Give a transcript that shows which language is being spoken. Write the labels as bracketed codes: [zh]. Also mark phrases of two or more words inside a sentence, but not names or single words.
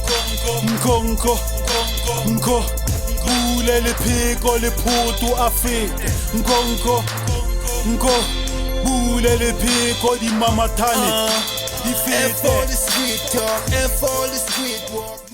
[nso] Nko bule le pheko le photo a fete nko bule le pheko di mamathane di fete [en] for the street talk and for the street walk.